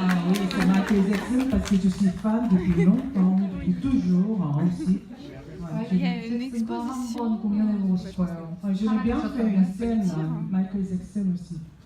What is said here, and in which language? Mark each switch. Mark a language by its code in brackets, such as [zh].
[fr] Oui, c'est Michael Jackson parce que je suis fan depuis longtemps, depuis toujours aussi. Ouais. [ko] 마이클 잭슨과 한번 공연해보고 싶어요. [fr] J'aurais bien fait une scène, Michael Jackson aussi.